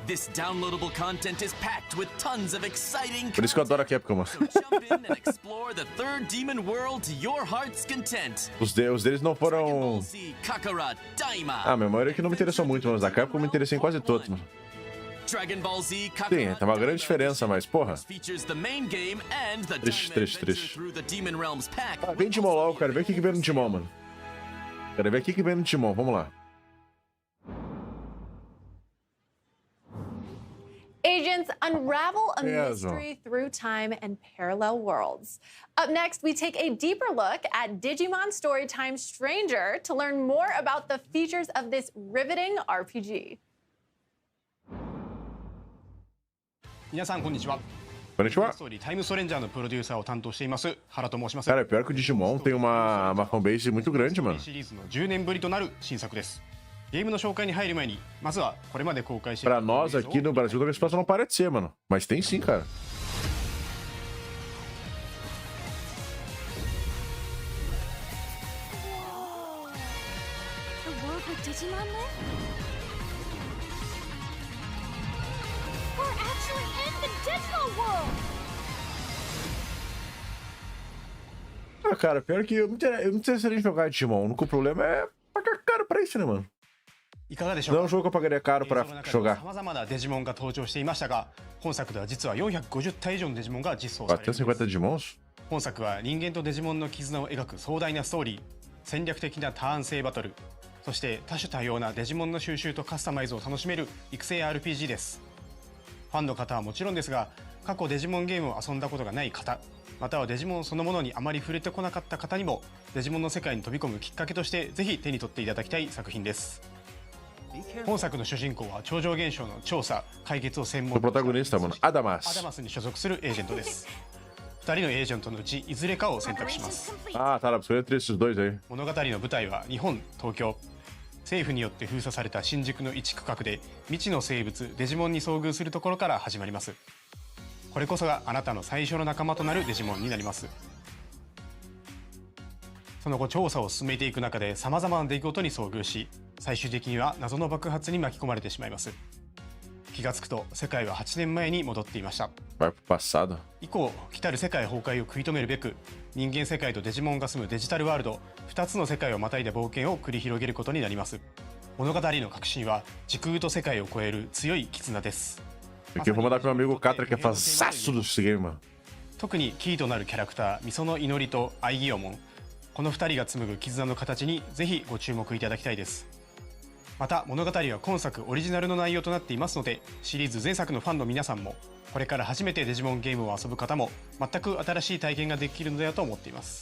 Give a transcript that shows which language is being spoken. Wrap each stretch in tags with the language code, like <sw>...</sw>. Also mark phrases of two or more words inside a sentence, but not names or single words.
<en>This downloadable content is packed with tons of exciting</en> <pt>Por isso que eu adoro a Capcom, mano.</pt> <en>So jump in and explore the third demon world to your heart's content.</en> <pt>Os deles não foram... Kakarot, Daima. Ah, meu maioria que não me interessou muito, mas da Capcom eu me interessei em quase todos, mano. Dragon Ball Z, Sim, Kakarot, tem uma grande diferença, mas porra.</pt> <en>features the main game and the</en> <pt>Triste, triste, triste.</pt> <en>through the Demon Realms pack.</en> <pt>Ah, vem Digimon logo, quero ver o que vem no Digimon, mano. Quero ver o que vem no Digimon, vamos lá.</pt> <en>Agents unravel a mystery through time and parallel worlds. Up next, we take a deeper look at Digimon Storytime Stranger to learn more about the features of this riveting RPG.</en> <ja>皆さんこんにちは。 Konnichiwa. ストーリータイムストレンジャーのプロデューサーを担当しています原と申します。</ja> <pt>Cara, pior que o Digimon tem uma fanbase muito grande, mano.</pt> <ja>シリーズの10年ぶりとなる新作です。ゲームの紹介に入る前に、まずはこれまで公開している</ja> <pt>Pra nós aqui no Brasil, talvez possa não parecer, mano. Mas tem sim, cara.</pt> <en>The world with Digimon live? We're actually in the digital world!</en> <pt>Ah, cara, pior que eu me interessaria em jogar Digimon. O único problema é pagar caro pra isso, né, mano?</pt> <ja>いかがでしょうか。</ja> <pt>Não é um jogo que eu pagaria caro pra jogar.</pt> <ja>さまざまなデジモンが登場していましたが、本作では実は450体以上のデジモンが実装されています。 450 Digimons? 本作は人間とデジモンの絆を描く壮大なストーリー、戦略的なターン制バトル、そして多種多様なデジモンの収集とカスタマイズを楽しめる育成 RPG です。ファンの方はもちろんですが、過去デジモンゲームを遊んだことがない方、またはデジモンそのものにあまり触れてこなかった方にもデジモンの世界に飛び込むきっかけとしてぜひ手に取っていただきたい作品です。本作の主人公は超常現象の調査・解決を専門</ja> <pt>O protagonista, mano, Adamas.</pt> <ja>アダマスに所属するエージェントです。2人のエージェントのうちいずれかを選択します。</ja> <pt>Ah, tá, dá pra escolher entre esses dois aí.</pt> <ja>物語の舞台は日本、東京。政府によって封鎖された新宿の一区画で未知の生物デジモンに遭遇するところから始まります。これこそがあなたの最初の仲間となるデジモンになります。その後調査を進めていく中でさまざまな出来事に遭遇し、最終的には謎の爆発に巻き込まれてしまいます。気がつくと世界は8年前に戻っていました。</ja> <pt>Vai pro passado.</pt> <ja>以降来たる世界崩壊を食い止めるべく人間世界とデジモンが住むデジタルワールド2つの世界をまたいだ冒険を繰り広げることになります。物語の核心は時空と世界を超える強い絆です。</ja> <pt>Aqui eu vou mandar pro meu amigo Katra, que é fãzaço desse game, mano.</pt> <ja>特にキーとなるキャラクターミソの祈りとアイギオモン、この2人が紡ぐ絆の形にぜひご注目いただきたいです。また物語は今作オリジナルの内容となっていますので、シリーズ前作のファンの皆さんもこれから初めてデジモンゲームを遊ぶ方も全く新しい体験ができるのではと思っています。</ja>